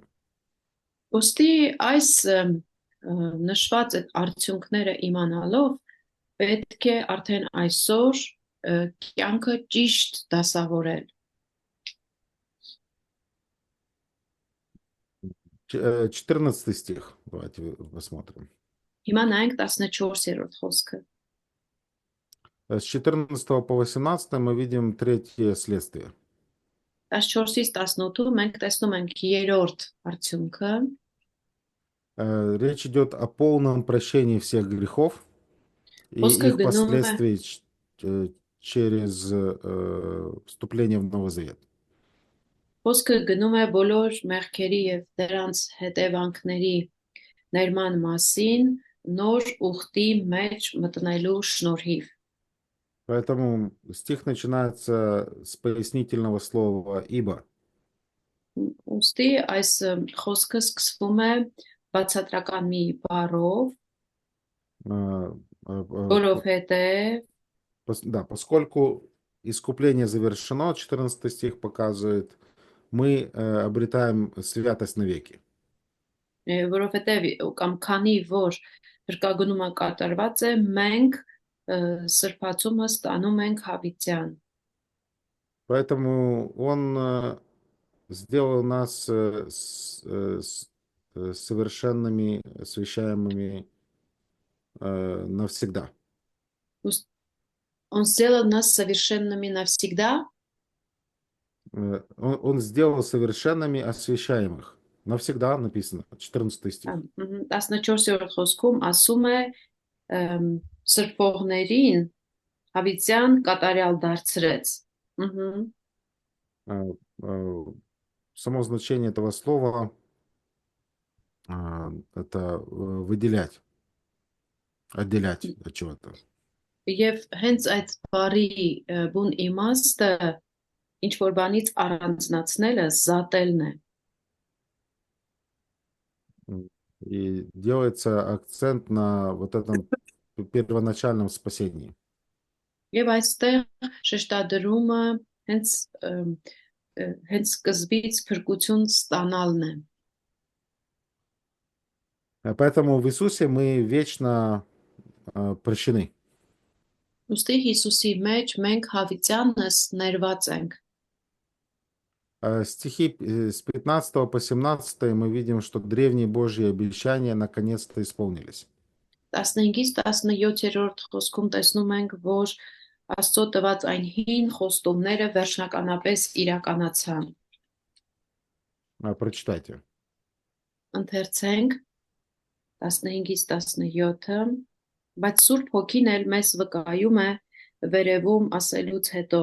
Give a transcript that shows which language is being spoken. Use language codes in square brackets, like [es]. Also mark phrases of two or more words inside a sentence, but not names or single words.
[hy] Ոստի այս նշված այդ արդյունքները իմանալով պետք է արդեն այսօր կյանքը ճիշտ դասավորել։ [ru] 14 стих, давайте посмотрим. [hy] Հիմա նայենք 14-րդ խոսքը։ [ru] С 14 по 18 мы видим третье следствие. [hy] 14-ից 18-ում մենք տեսնում ենք երրորդ արդյունքը։ [ru] Речь идет о полном прощении всех грехов и [hy] Խոսքը [ru] их [hy] գնում է [ru] последствий через вступление в Новый Завет. [hy] Խոսքը գնում է բոլոր մեղքերի եւ դրանց հետևանքների ներման մասին նոր ուխտի մեջ մտնելու շնորհիվ։ [ru] Поэтому стих начинается с пояснительного слова «ибо». [hy] Ուստի այս խոսքը սկսվում է բացատրական մի բառով, А, որովհետեւ [ru] Да, поскольку искупление завершено, 14 стих показывает, мы обретаем святость навеки. [hy] որովհետեւ կամ քանի որ հրկագնումը կատարված է, մենք սրբացումը ստանում ենք հավիտյան։ [ru] Поэтому он сделал нас совершенными, освящаемыми навсегда. Он сделал нас совершенными навсегда. Он сделал совершенными освящаемых. Навсегда написано, 14 стих. [hy] 14-րդ խոսքում ասում է սրբողներին հավիտյան կատարյալ դարձրեց։ [ru] Само значение этого слова это выделять, отделять от чего-то. [hy] Եվ հենց այդ բառի բուն իմաստը ինչ որ բանից առանձնացնելը զատելն է։ [ru] И делается акцент на вот этом первоначальном спасении. [hy] Եվ այստեղ շեշտադրումը հենց սկզբից փրկություն ստանալն է։ [ru] Поэтому в Иисусе мы вечно прощены. [hy] Ուստի Հիսուսի մեջ մենք հավիտյանս ներված ենք։ [ru] Стихи с 15 по 17 мы видим, что древние Божьи обещания наконец-то исполнились. [hy] 15-ից 17-րդ խոսքում տեսնում ենք, որ Աստծո տված այն հին խոստումները վերջնականապես իրականացան։ [ru] Прочитайте. [hy] Ընթերցենք 15-ից 17-ը, բայց Սուրբ Հոգին էլ մեզ վկայում է վերևում ասելուց հետո.